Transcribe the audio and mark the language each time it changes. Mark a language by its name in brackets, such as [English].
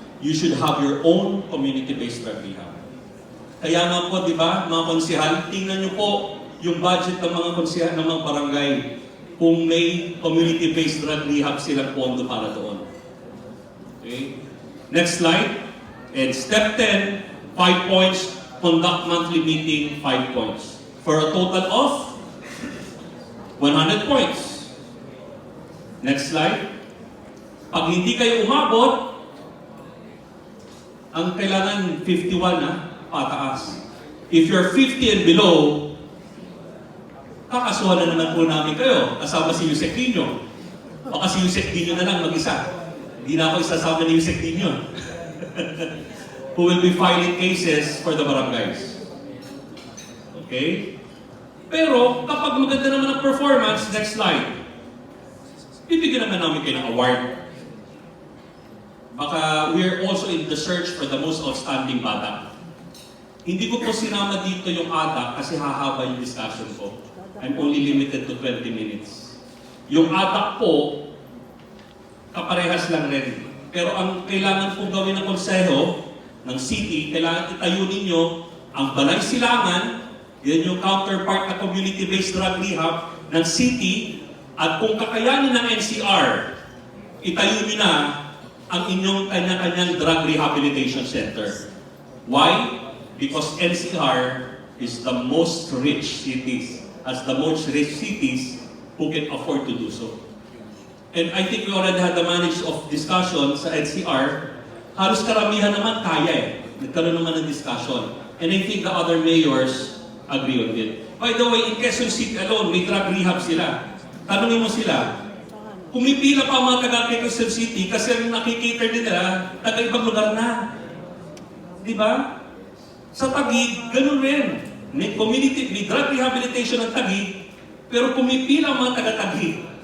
[English] You should have your own community-based drug rehab. [Filipino] Kaya nga po, di ba, mga konsihal, tingnan nyo po yung budget ng mga konsihal ng mga barangay kung may community-based drug rehab silang pondo para doon. [English] Okay? Next slide. And step 10, 5 points, conduct monthly meeting, 5 points. For a total of 100 points. Next slide. [Filipino] Pag hindi kayo umabot, ang kailangan 51 pataas. [English] If you're 50 and below, [Filipino] kakasuhan na naman po namin kayo. Kasama si Usec Dino. Baka si Usec Dino na lang mag-isa. Hindi na ako isasama ni Usec Dino. [English] Who will be filing cases for the barangays. Okay? [Filipino] Pero, kapag maganda naman ang performance, [English] next slide, [Filipino] bibigyan naman namin kayo ng award. [English] Baka we're also in the search for the most outstanding bata. [Filipino] Hindi ko po sinama dito yung ADA kasi hahaba yung discussion ko. [English] I'm only limited to 20 minutes. [Filipino] Yung ADA po, kaparehas lang rin. Pero ang kailangan po gawin ng konseho, ng city, kailangan itayo ninyo ang Balay Silangan. Yan yung counterpart na community-based drug rehab ng city. At kung kakayanin ng NCR, itayo nyo na ang inyong kanya-kanyang drug rehabilitation center. [English] Why? Because NCR is the most rich cities, as the most rich cities who can afford to do so. And I think we already had the manage of discussion sa NCR. [Filipino] Halos karamihan naman kaya Nagkaroon naman ng discussion. [English] And I think the other mayors agree on it. By the way, in Quezon City alone, [Filipino] may drug rehab sila. Tanungin mo sila, pumipila pa ang mga taga Quezon City kasi ang nakikita nila, taga-ibang lugar na. Di ba? Sa Taguig, ganun rin. May community, may drug rehabilitation ng Taguig, pero pumipila ang mga taga-Taguig.